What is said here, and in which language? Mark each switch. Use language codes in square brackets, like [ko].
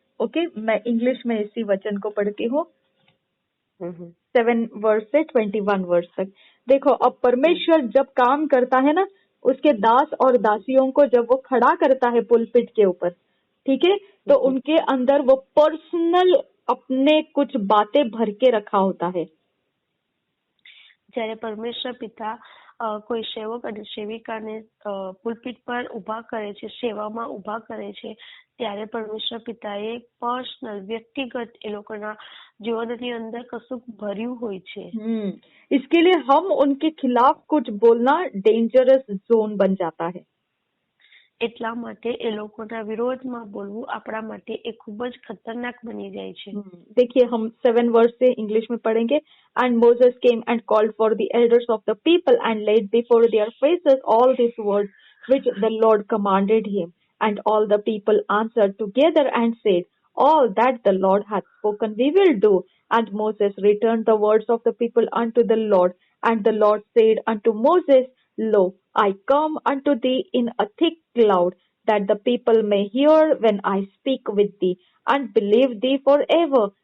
[hi] Okay, मैं English में इसी वचन को पढ़ती हूँ। 7 वर्ष से 21 वर्ष तक। देखो, अब परमेश्वर जब काम करता है ना, उसके दास और दासियों को जब वो खड़ा करता है पुलपिट के ऊपर, ठीक है, तो उनके अंदर वो पर्सनल अपने कुछ बातें भर के रखा होता है। [gu] જ્યારે પરમેશ્વર પિતા કોઈ સેવક અને સેવિકાને પુલપિટ પર ઉભા કરે છે, સેવામાં ઉભા કરે છે, ત્યારે પરમેશ્વર પિતાએ પર્સનલ વ્યક્તિગત એ લોકોના જીવનની અંદર કશુંક ભર્યું હોય છે। [hi] इसके लिए हम उनके खिलाफ कुछ बोलना डेंजरस जोन बन जाता है। [gu] એટલા માટે એ લોકોના વિરોધમાં બોલવું આપણા માટે એ ખૂબ જ ખતરનાક બની જાય છે। [hi] देखिए, हम 7 वर्ष से इंग्लिश में पढ़ेंगे। [en] And Moses came and called for the elders of the people and laid before their faces all these words which the Lord commanded him. And all the people answered together and said, all that the Lord hath spoken we will do. And Moses returned the words of the people unto the Lord. And the Lord said unto Moses, lo, I come unto thee in a thick cloud, that the people may hear when I speak with thee, and believe thee forever.